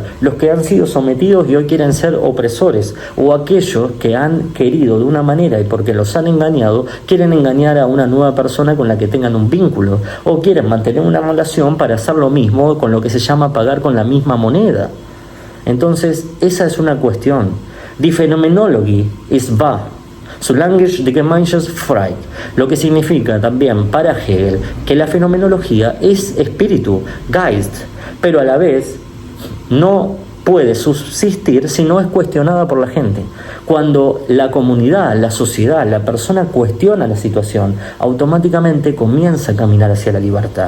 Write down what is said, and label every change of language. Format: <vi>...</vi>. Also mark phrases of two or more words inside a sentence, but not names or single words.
<es>Los que han sido sometidos y hoy quieren ser opresores, o aquellos que han querido de una manera y porque los han engañado, quieren engañar a una nueva persona con la que tengan un vínculo, o quieren mantener una relación para hacer lo mismo con lo que se llama pagar con la misma moneda. Entonces, esa es una cuestión.</es> <de>Die Phänomenologie ist wahr. Solange die Gemeinschaftsfreiheit,</de> <es>lo que significa también para Hegel que la fenomenología es espíritu, Geist, pero a la vez no puede subsistir si no es cuestionada por la gente. Cuando la comunidad, la sociedad, la persona cuestiona la situación, automáticamente comienza a caminar hacia la libertad.</es>